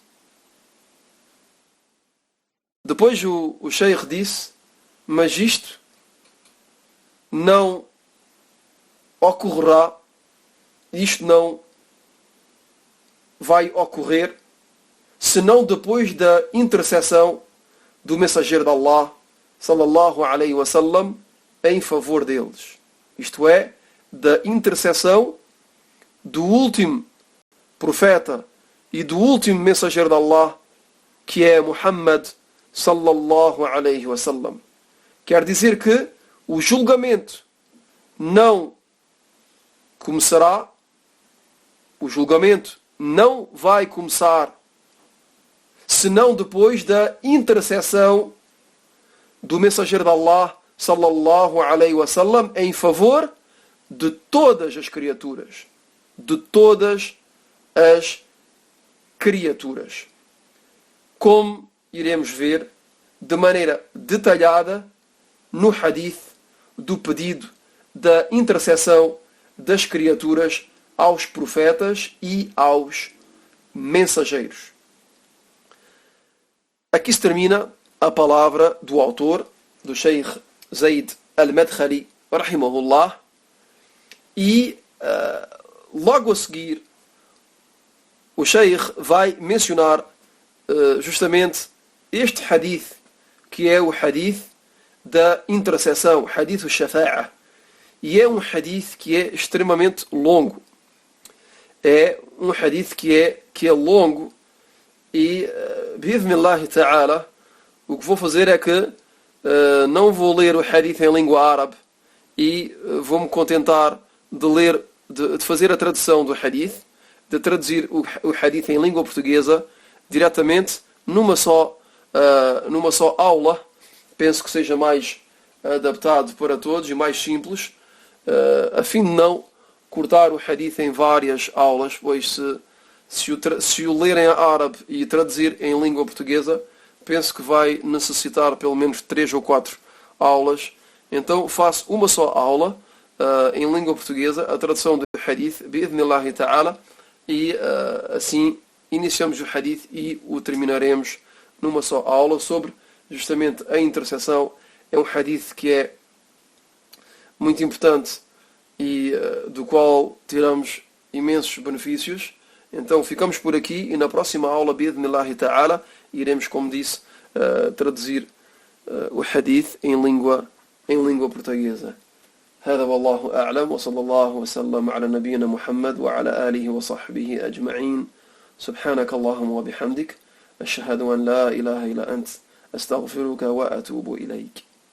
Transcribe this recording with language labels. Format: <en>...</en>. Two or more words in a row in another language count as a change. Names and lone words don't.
<pt>Depois o Sheikh disse, mas isto não ocorrerá, isto não vai ocorrer, senão depois da intercessão do mensageiro de Allah,</pt> <ar>صلى الله عليه وسلم,</ar> <pt>em favor deles. Isto é, da intercessão do último profeta e do último mensageiro de Allah, que é Muhammad</pt> <ar>صلى الله عليه وسلم.</ar> <pt>Quer dizer que o julgamento não começará, o julgamento não vai começar senão depois da intercessão do mensageiro de Allah</pt> <ar>صلى الله عليه وسلم</ar> <pt>em favor de todas as criaturas, de todas as criaturas. Como iremos ver de maneira detalhada no hadith do pedido da intercessão das criaturas aos profetas e aos mensageiros. Aqui se termina a palavra do autor, do Sheikh Zaid al-Madkhali, rahimahullah, e logo a seguir o Sheikh vai mencionar justamente este hadith, que é o hadith da intercessão,</pt> <ar>حديث الشفاعة,</ar> <pt>e é um hadith que é extremamente longo. É um hadith que é longo E,</pt> <ar>بإذن الله تعالى,</ar> <pt>o que vou fazer é que não vou ler o hadith em língua árabe e vou-me contentar de ler, de fazer a tradução do hadith, de traduzir o hadith em língua portuguesa diretamente numa só aula. Penso que seja mais adaptado para todos e mais simples, a fim de não cortar o hadith em várias aulas, pois se o ler em árabe e traduzir em língua portuguesa, penso que vai necessitar pelo menos 3 ou 4 aulas. Então faço uma só aula em língua portuguesa, a tradução do hadith,</pt> <ar>بإذن الله تعالى,</ar> <pt>e assim iniciamos o hadith e o terminaremos numa só aula sobre justamente a intercessão. É um hadith que é muito importante e do qual tiramos imensos benefícios. Então ficamos por aqui e na próxima aula,</pt> <ar>بإذن الله تعالى,</ar> <pt>iremos, como disse, traduzir o hadith em língua portuguesa.</pt> <ar>هذا والله أعلم وصلى الله وسلم على نبينا محمد وعلى آله وصحبه أجمعين. سبحانك اللهم وبحمدك أشهد أن لا إله إلا أنت أستغفرك وأتوب إليك.</ar>